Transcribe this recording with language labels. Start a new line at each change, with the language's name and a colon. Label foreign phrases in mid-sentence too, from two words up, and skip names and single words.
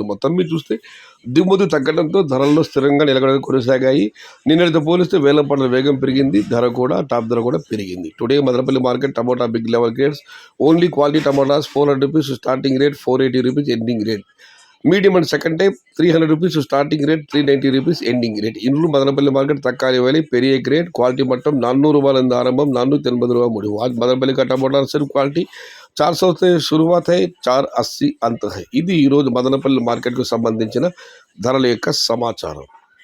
Telugu: మొత్తం మీరు చూస్తే దిగుమతి తగ్గడంతో ధరల్లో స్థిరంగా నిలకడ కొనసాగాయి. నిన్నటితో పోలిస్తే వేలంపాటల వేగం పెరిగింది. ధర కూడా టాప్ ధర కూడా పెరిగింది.
English: Today Madanapalli market tomato big level grades only quality tomatoes 400 rupees starting rate, 480 rupees ending rate. Medium and second type 300 rupees starting rate, 390 rupees ending rate.
Tamil: இன்னும் மதனப்பள்ளி மார்க்கெட் தக்காளி விலை பெரிய
English: grade quality
Tamil: மட்டும் 400 ரூபாயிலிருந்து ஆரம்பம், 480 ரூபா முடிவு.
Hindi: आज मदनपल्ली का टमाटर सिर्फ क्वालिटी 400 से शुरुआत है, 480 अंत है.
Telugu: ఇది ఈరోజు మదనపల్లి మార్కెట్కు సంబంధించిన ధరల యొక్క సమాచారం.